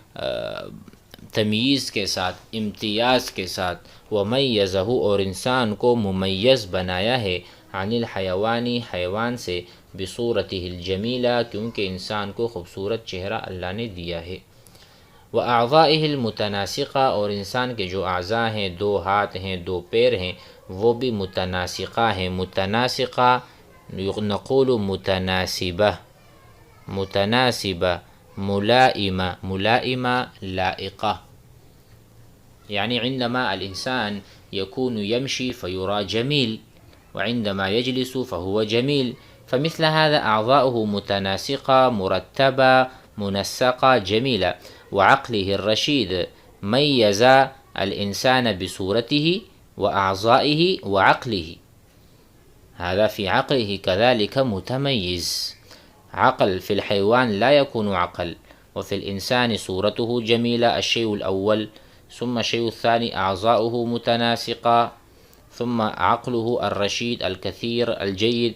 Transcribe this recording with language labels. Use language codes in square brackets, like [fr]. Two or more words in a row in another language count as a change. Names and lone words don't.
[ur] تمییز کے ساتھ، امتیاز کے ساتھ، ومیزہ، اور انسان کو ممیز بنایا ہے، [ar] عن الحیوان، [ur] حیوان سے، [ar] بصورتہ الجمیلہ، [ur] کیونکہ انسان کو خوبصورت چہرہ اللہ نے دیا ہے۔ [ar] وأعضائه المتناسقہ، [ur] اور انسان کے جو اعضاء ہیں، دو ہاتھ ہیں، دو پیر ہیں، وہ بھی متناسقہ ہیں۔ [ar] متناسقہ نقول متناسبہ، متناسبہ، ملائمہ، ملائمہ لائقہ، یعنی عندما الإنسان يكون يمشي فيرى جميل، وعندما يجلس فهو جميل، فمثل هذا أعضاؤه متناسقة مرتبة منسقة جميلة۔ وعقله الرشيد ميز الإنسان بصورته وأعضائه وعقله، هذا في عقله كذلك متميز، عقل في الحيوان لا يكون عقل، وفي الإنسان صورته جميلة، الشيء الأول، ثم الشيء الثاني أعضاؤه متناسقة، ثم عقله الرشيد الكثير الجيد۔